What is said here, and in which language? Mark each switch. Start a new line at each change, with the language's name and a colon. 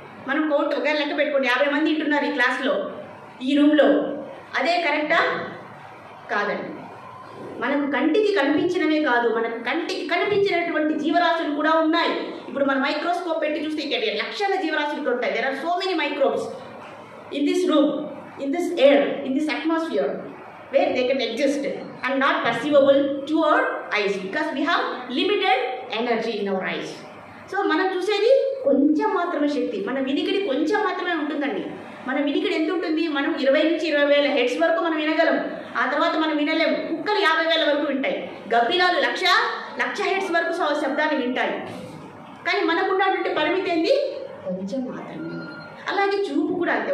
Telugu: మనం కౌంట్ ఒక లెక్క పెట్టుకోండి, 50 మంది వింటున్నారు ఈ క్లాస్లో, ఈ రూమ్లో. అదే కరెక్టా? కాదండి. మనకు కంటికి కనిపించినవే కాదు, మనకు కంటికి కనిపించినటువంటి జీవరాశులు కూడా ఉన్నాయి. ఇప్పుడు మనం మైక్రోస్కోప్ పెట్టి చూస్తే ఇక్కడ లక్షల జీవరాశులు ఉంటాయి.
English: There are so many microbes in this room, in this air, in this atmosphere where they can exist and not perceivable to our eyes because we have limited energy in our eyes.
Telugu: So మనం చూసేది కొంచెం మాత్రమే శక్తి, మన వినికిడి కొంచెం మాత్రమే ఉంటుందండి. మన వినికిడి ఎంత ఉంటుంది? మనం 20 నుంచి 20,000 హెడ్స్ వరకు మనం వినగలం. ఆ తర్వాత మనం వినలేము. కుక్కలు 50,000 వరకు వింటాయి. గబ్బిలాలు లక్ష హెడ్స్ వరకు శబ్దాన్ని వింటాయి. కానీ మనకున్నటువంటి పరిమితి ఏంది? కొంచెం మాత్రమే. అలాగే చూపు కూడా అంతే.